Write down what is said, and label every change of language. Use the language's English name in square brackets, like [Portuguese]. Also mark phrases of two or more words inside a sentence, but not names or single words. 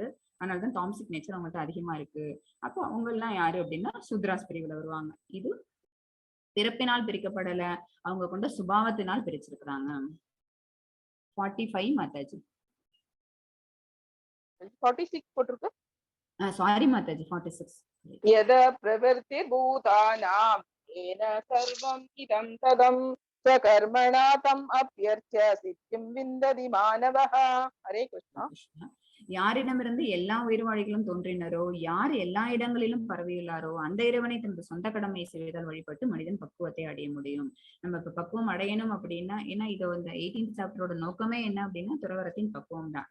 [Tamil] அதனாலதான் டாம்சிக் நேச்சர் அவங்கள்ட்ட அதிகமா இருக்கு. அப்போ அவங்க எல்லாம் யாரு அப்படின்னா சூத்ராஸ் பிரிவுல வருவாங்க. இது பிறப்பினால் பிரிக்கப்படல, அவங்க கொண்ட சுபாவத்தினால் பிரிச்சிருக்கிறாங்க. 45 மாதாஜி. 46 போட்டிருக்கு. சாரி மாதாஜி, 46. [Sanskrit] यद प्रवृत्तिर्भूतानां येन सर्वम् इदं तदं स्वकर्मणा तम् अप्यर्च्य सिद्धिं विन्दति मानवः. हरे कृष्ण. [Tamil] யாரிடமிருந்து எல்லா உயிர்வாழிகளும் தோன்றினரோ, யார் எல்லா இடங்களிலும் பரவியுள்ளாரோ அந்த இறைவனை தனது சொந்த கடமை செய்வதால் வழிபட்டு மனிதன் பக்குவத்தை அடைய முடியும். நம்ம இப்ப பக்குவம் அடையணும் அப்படின்னா, ஏன்னா இது இந்த 18th சாப்டரோட நோக்கமே என்ன அப்படின்னா துறவரத்தின் பக்குவம் தான்.